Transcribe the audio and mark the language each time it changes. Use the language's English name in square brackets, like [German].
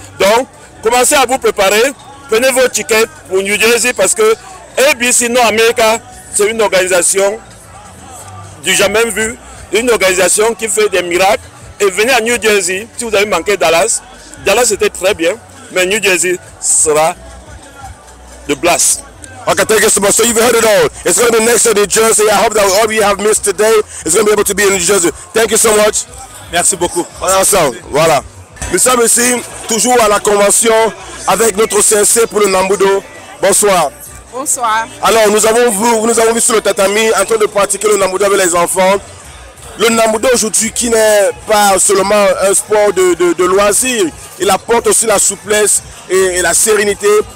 [French] Donc, commencez à vous préparer. Prenez vos tickets pour New Jersey parce que ABC North America, c'est une organisation du jamais vu. Une organisation qui fait des miracles. Et venez à New Jersey, si vous avez manqué Dallas. Dallas était très bien, mais New Jersey sera de blast. [English] Okay, thank you so much. So you've heard it all. It's going to be next to New Jersey. I hope that all you have missed today is going to be able to be in New Jersey. Thank you so much. [French] Merci beaucoup. Voilà. Nous sommes ici, toujours à la convention, avec notre CNC pour le Nambudo. Bonsoir. Bonsoir. Alors, nous avons vu sur le tatami en train de pratiquer le Nambudo avec les enfants. Le Nambudo aujourd'hui qui n'est pas seulement un sport de loisir, il apporte aussi la souplesse et la sérénité.